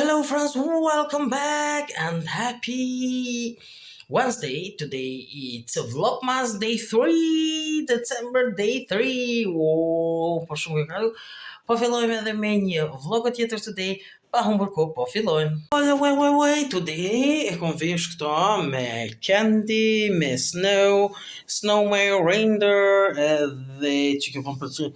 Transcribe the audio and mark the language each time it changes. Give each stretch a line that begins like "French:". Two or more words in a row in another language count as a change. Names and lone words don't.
English: friends, welcome back and happy Wednesday. Today it's Vlogmas Day 3, December Day 3.
Albanian: Po shumë këkalu. Po fillojmë edhe me një vlog tjetër today. Pa humbur kohë, po fillojmë. Today e kom vesh këto me candy, me snowman, reindeer, edhe që kjo po më pëlqen.